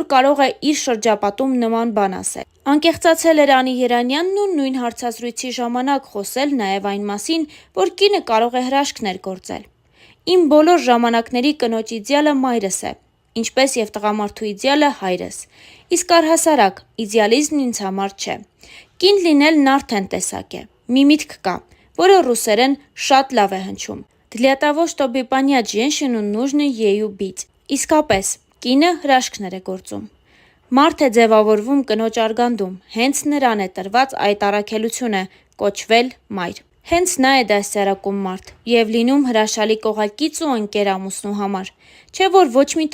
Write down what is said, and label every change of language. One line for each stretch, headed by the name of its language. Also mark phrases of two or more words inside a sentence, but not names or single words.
Armenian: կարող է իր շրջապատում նման բան ասել։ Անկեղծացել էր Անի Երանյանն ու նույն հարցազրույցի ժամանակ խոսել նաև այն մասին, որ կինը կարող է հրաշքներ գործել։ Իմ բոլոր ժամանակների կնոջ իդեալը մայրս է, ինչպես և տղամարդու իդեալը հայրս։ Իսկ առհասարակ, իդեալիզմն ինձ համար չէ։ Կին լինելն արդեն տեսակ է։ Մի միտք կա, որը ռուսերեն շատ լավ է հնչում.
Russian: «Для того, чтобы понять женщину, нужно ею быть»։
Armenian: Իսկապես, կինը հրաշքներ է գործում։ Մարդ է ձևավորվում կնոջ արգանդում, հենց նրան է տրված այդ առաքելությունը՝ կոչվել մայր։ Հենց նա է դաստիարակում մարդ և լինում հրաշալի կողակից ու ընկեր ամուսնու համար։ Չէ՞ որ ոչ մի